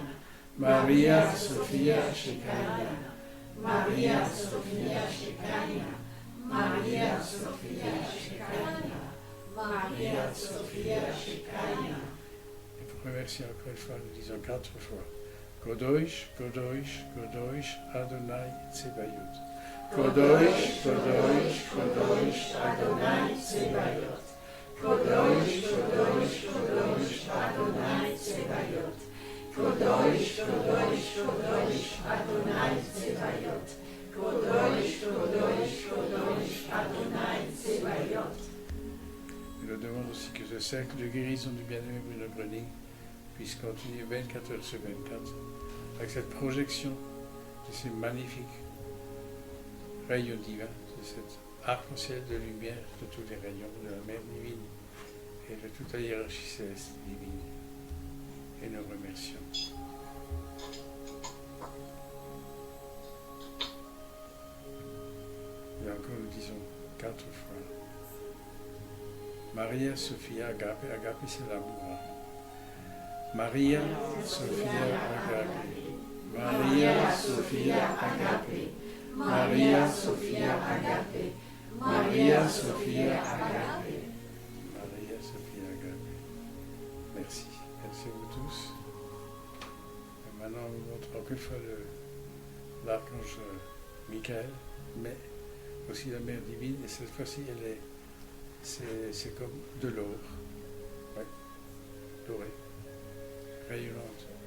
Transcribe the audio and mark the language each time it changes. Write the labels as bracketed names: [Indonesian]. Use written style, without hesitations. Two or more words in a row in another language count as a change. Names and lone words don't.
[French] Maria Sophia Shekinah. Maria Sophia Shekinah. Maria Sophia Maria, Sophia, Shekinah. Et pour remercier encore une fois, nous disons 4 fois. [Hebrew] קדוש, קדוש, קדוש, אדוני צבאות. קדוש, קדוש, קדוש, אדוני צבאות. קדוש, קדוש, קדוש, אדוני צבאות. קדוש, קדוש, קדוש, אדוני צבאות. קדוש, קדוש, קדוש, אדוני צבאות. [French] Nous le demandons aussi que ce cercle de guérison du bien-aimé Bruno Gröning puisse continuer 24 heures sur 24 avec cette projection de ces magnifiques rayons divins, de cet arc-en-ciel de lumière de tous les rayons de la Mère divine et de toute la hiérarchie céleste divine. Et nous remercions. Et encore nous disons 4 fois. Maria, Sophia, Agape. Agape, c'est l'amour. Maria, Sophia, Agape. Maria, Sophia, Agape. Maria, Sophia, Agape. Maria, Sophia, Agape. Maria, Sophia, Agape. Merci. Merci à vous tous. Et maintenant, on vous montre encore une fois l'archange Michael, mais aussi la Mère divine. Et cette fois-ci, c'est comme de l'or. Oui, doré, rayonnante.